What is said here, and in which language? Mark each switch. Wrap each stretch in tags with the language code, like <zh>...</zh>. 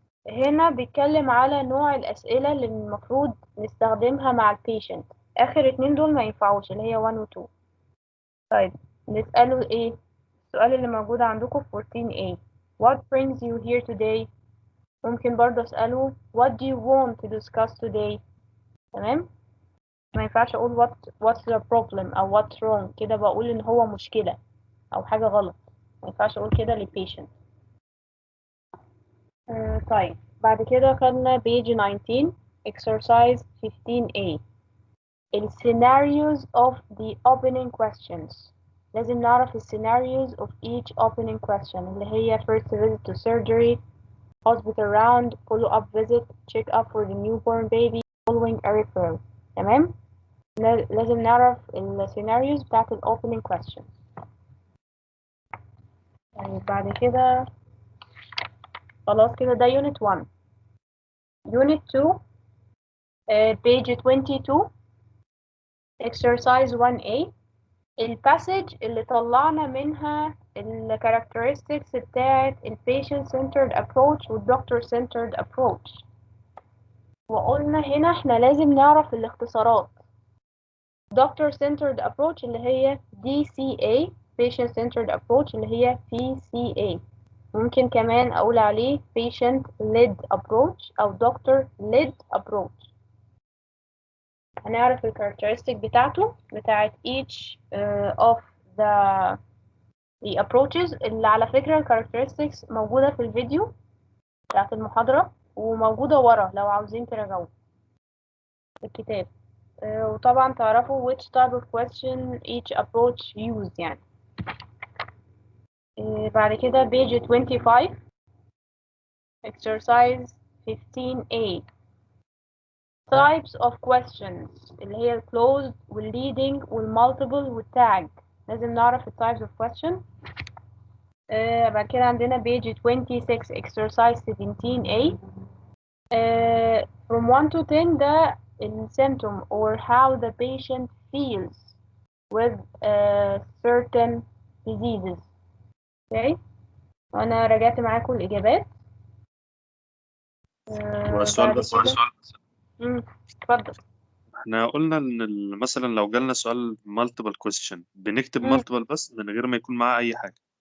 <ar>هنا بيتكلم على نوع الأسئلة اللي المفروض نستخدمها مع البيشنت. آخر اتنين دول ما ينفعوش، اللي هي 1 و 2. طيب نسأله ايه؟ السؤال اللي موجود عندكم في 14A.</ar> <en>What brings you here today؟</en> <ar>ممكن برضه أسأله</ar> <en>What do you want to discuss today؟</en> <ar>تمام؟ ما ينفعش أقول what's the problem أو what's wrong، كده بقول إن هو مشكلة أو حاجة غلط. ما ينفعش أقول كده للبيشنت.</ar> <en>طيب بعد كده خدنا page 19 exercise 15A ال scenarios of the opening questions.</en> <ar>لازم نعرف</ar> <en>ال scenarios of each opening question اللي هي first visit to surgery, hospital round, follow-up visit, check-up for the newborn baby, following a referral.</en> <ar>تمام؟ لازم نعرف ال scenarios بتاعت ال opening questions. يعني بعد كده خلاص كده ده unit 1. unit 2 page 22 exercise 1A الباسج اللي طلعنا منها ال characteristics بتاعت ال patient centered approach وال doctor centered approach. وقلنا هنا احنا لازم نعرف الاختصارات. doctor centered approach اللي هي DCA patient centered approach اللي هي PCA. ممكن كمان أقول عليه patient led approach أو doctor led approach. هنعرف ال characteristic بتاعته بتاعت</ar> <en>each of the approaches</en> <ar>اللي على فكرة ال characteristics موجودة في الفيديو بتاعت المحاضرة وموجودة ورا لو عاوزين تراجعوه في الكتاب. وطبعا تعرفوا</ar> <en>which type of question each approach use يعني. بعد كده page 25 exercise 15A types of questions اللي هي closed والleading والmultiple والtag. لازم نعرف ال types of question. بعد كده عندنا page 26 exercise 17A from 1 to 10 ده ال symptom or how the patient feels with certain diseases.</en> <ar>okay وانا راجعت معاكم الاجابات. هو السؤال بعد بس كده اتفضل. احنا قلنا ان مثلا لو جالنا سؤال multiple question بنكتب multiple بس من غير ما يكون معاه اي حاجة.</ar>